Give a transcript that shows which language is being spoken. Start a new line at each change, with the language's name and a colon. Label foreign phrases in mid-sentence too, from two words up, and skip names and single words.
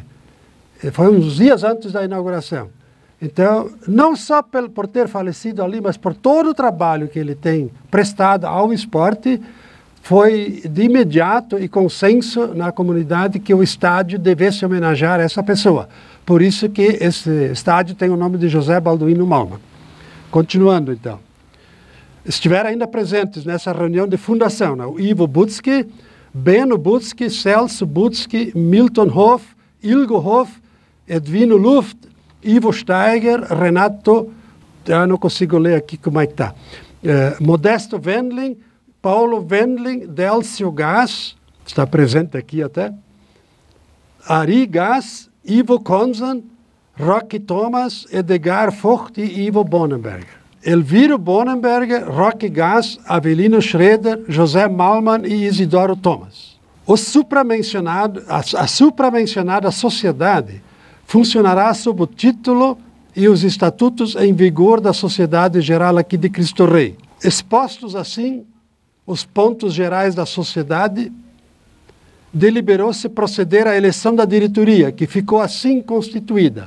Portuguese: Foi uns dias antes da inauguração. Então, não só por ter falecido ali, mas por todo o trabalho que ele tem prestado ao esporte, foi de imediato e consenso na comunidade que o estádio devesse homenagear essa pessoa. Por isso que esse estádio tem o nome de José Balduino Malman. Continuando, então. Estiveram ainda presentes nessa reunião de fundação, né? O Ivo Butzke, Beno Butzke, Celso Butzke, Milton Hoff, Ilgo Hoff, Edwino Luft, Ivo Steiger, Renato, eu não consigo ler aqui como é que está, Modesto Wendling, Paulo Wendling, Delcio Gass, está presente aqui até, Ari Gass, Ivo Konzan, Roque Thomas, Edgar Vogt e Ivo Bonenberger. Elviro Bonenberger, Roque Gass, Avelino Schroeder, José Malman e Isidoro Thomas. A supramencionada sociedade funcionará sob o título e os estatutos em vigor da Sociedade Geral aqui de Cristo Rei. Expostos assim os pontos gerais da sociedade, deliberou-se proceder à eleição da diretoria, que ficou assim constituída.